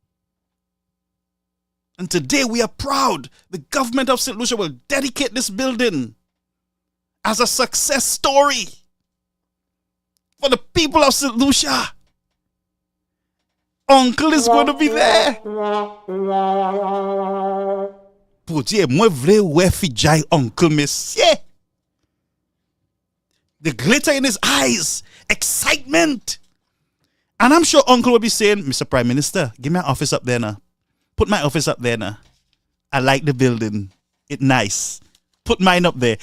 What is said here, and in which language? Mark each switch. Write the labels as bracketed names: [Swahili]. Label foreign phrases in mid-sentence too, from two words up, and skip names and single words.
[English] And today we are proud. The government of St. Lucia will dedicate this building as a success story for the people of St. Lucia. Uncle is going to be there. [Saint Lucian Creole French] Poutier, moi vle we fijay Uncle Monsieur. [English] The glitter in his eyes, excitement. And I'm sure Uncle will be saying, Mr. Prime Minister, give me an office up there now. Put my office up there now. I like the building. It's nice. Put mine up there.